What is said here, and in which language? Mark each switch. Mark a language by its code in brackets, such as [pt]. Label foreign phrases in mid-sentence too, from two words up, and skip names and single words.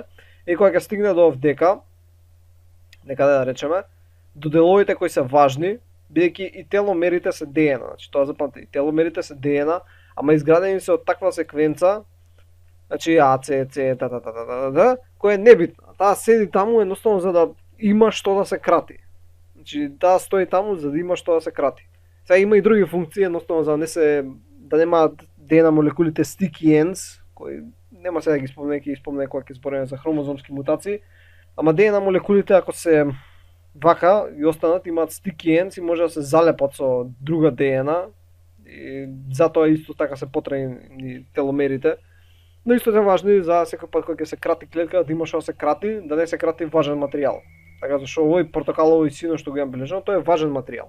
[mk] И кога ќе стигне до овдека, некаде да речеме, до деловите кои се важни, бидејќи и теломерите се ДНА, значи тоа запамтете, и теломерите се ДНА, ама изградени се од таква секвенца, значи А, С, С, која е небитна. Таа седи таму едноставно за да има што да се крати. Значи таа стои таму за да има што да се крати. Сега има и други функции, едноставно за да немаат ДНА молекулите [en] sticky ends, [mk] кои нема сега да ги спомнеме, ќе ги спомнеме кога ќе збориме за хромозомски мутации, ама ДНА молекулите ако се вака и останат имаат [en] sticky ends [mk] и може да се залепат со друга ДНА, и затоа исто така се потребни теломерите. Но исто е важно за секој пат кога ќе се крати клетка да има што да се крати, да не се крати важен материјал. Така зашто овој портокалови сино што го имам бележано, тоа е важен материјал.